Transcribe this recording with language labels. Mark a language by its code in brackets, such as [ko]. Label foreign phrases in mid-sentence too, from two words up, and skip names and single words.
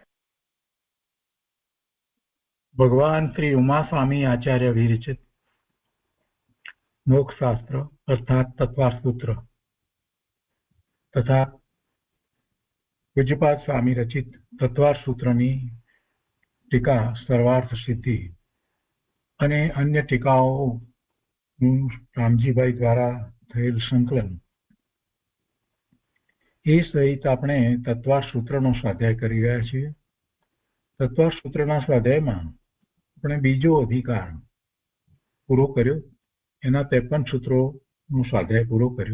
[hi] भगवान श्री उमा स्वामी आचार्य विरचित मोक्ष शास्त्र अर्थात तत्वार्थ सूत्र [gu] તથા પૂજ્યપાદ સ્વામી રચિત તત્વાર્થ સૂત્રની ટીકા સર્વાર્થ સિદ્ધિ અને અન્ય ટીકાઓનું રામજીભાઈ દ્વારા થયેલ સંકલન એ સહિત આપણે તત્વાર્થ સૂત્રનો સ્વાધ્યાય કરી રહ્યા છીએ. તત્વાર્થ સૂત્રના સ્વાધ્યાયમાં આપણે બીજો અધિકાર પૂરો કર્યો, એના 53 સૂત્રોનો સ્વાધ્યાય પૂરો કર્યો.